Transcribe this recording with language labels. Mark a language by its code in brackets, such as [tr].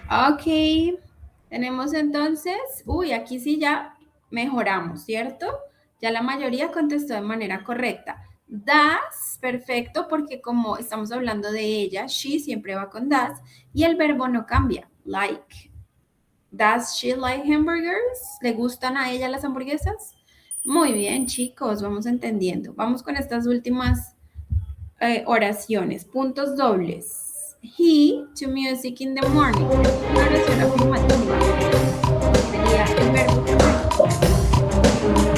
[es] Ok, tenemos entonces, aquí sí ya mejoramos, ¿cierto? Ya la mayoría contestó de manera correcta. Das, perfecto, porque como estamos hablando de ella, she siempre va con das y el verbo no cambia, like. [en] Does she like hamburgers? [es] ¿Le gustan a ella las hamburguesas? Muy bien, chicos, vamos entendiendo. Vamos con estas últimas oraciones, puntos dobles. [en] He to music in the morning. [es] Es una oración afirmativa. Sería el verbo correcto.